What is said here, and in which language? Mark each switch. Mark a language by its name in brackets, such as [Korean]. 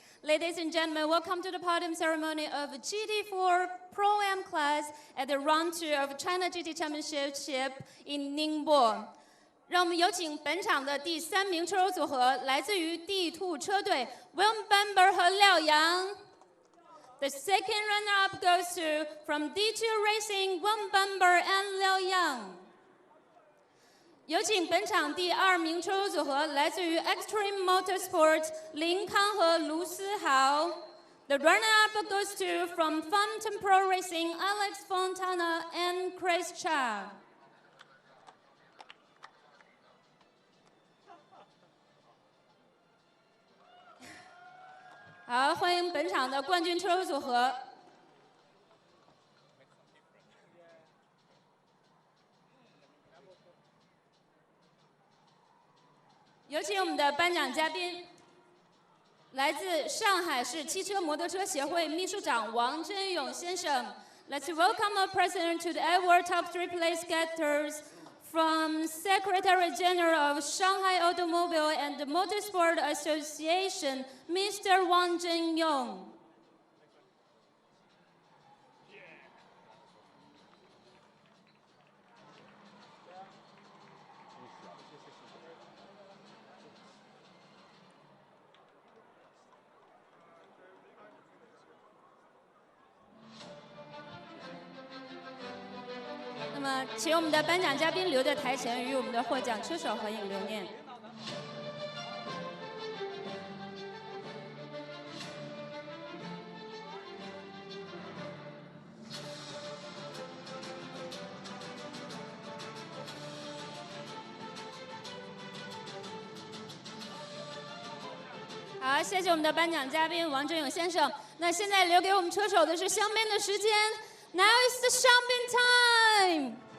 [English] Ladies and gentlemen, welcome to the podium ceremony of GT4 Pro M Class at the Round 2 of China GT Championship in Ningbo。 [Chinese] 让我们有请本场的第3名车手组合，来自于 D2 车队 William Bamber 和廖阳。 [English] The second runner-up goes to from D2 Racing William Bamber and Liao Yang。 [Chinese] 有请本场第2名车手组合，来自于 Extreme Motorsport 林康和卢思豪。 [English] The runner-up goes to from Fountain Pro Racing Alex Fontana and Chris Cha。 [Chinese] 好，欢迎本场的冠军车手组合。有请我们的颁奖嘉宾，来自上海市汽车摩托车协会秘书长王真勇先生。 [English] Let's welcome our president to the award top 3 place getters from Secretary General of Shanghai Automobile and Motorsport Association, Mr. Wang Zhenyong。 [Chinese] 那么，请我们的颁奖嘉宾留在台前，与我们的获奖车手合影留念。好，谢谢我们的颁奖嘉宾王振勇先生。那现在留给我们车手的是香槟的时间。 [English] Now is the champagne time.